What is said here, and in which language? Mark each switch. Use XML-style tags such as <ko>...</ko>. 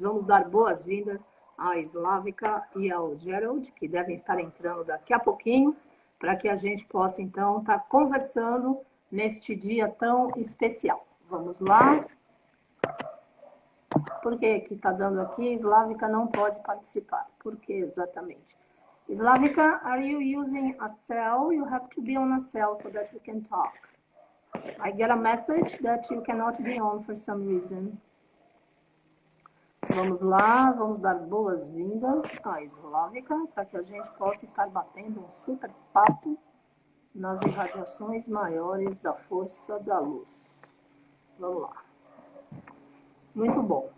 <pt>Vamos dar boas-vindas à Slavica e ao Gerald, que devem estar entrando daqui a pouquinho, para que a gente possa, então, estar conversando neste dia tão especial. Vamos lá. Por que que está dando aqui? Slavica não pode participar. Por que exatamente?</pt> <en>Slavica, are you using a cell? You have to be on a cell so that we can talk. I get a message that you cannot be on for some reason.</en> <pt>Vamos lá, vamos dar boas-vindas à Slavica para que a gente possa estar batendo um super papo nas irradiações maiores da força da luz. Vamos lá. Muito bom.</pt>